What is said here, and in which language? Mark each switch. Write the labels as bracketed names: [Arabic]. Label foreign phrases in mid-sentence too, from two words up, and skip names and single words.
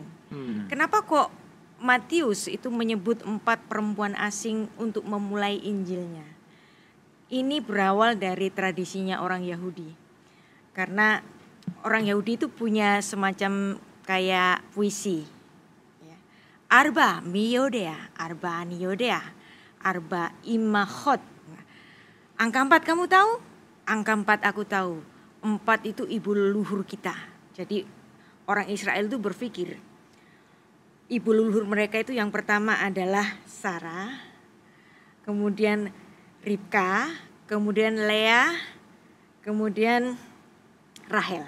[Indonesian] Kenapa kok Matius itu menyebut 4 perempuan asing untuk memulai Injilnya? Ini berawal dari tradisinya orang Yahudi. Karena orang Yahudi itu punya semacam kayak puisi. [Hebrew] ארבע מי יודע, ארבע אני יודע, ארבע אמהות. [Indonesian] Angka 4 kamu tahu? Angka 4 aku tahu. 4 itu ibu leluhur kita. Jadi orang Israel itu berpikir ibu leluhur mereka itu yang pertama adalah Sarah, kemudian Ribka, kemudian Lea, kemudian Rahel.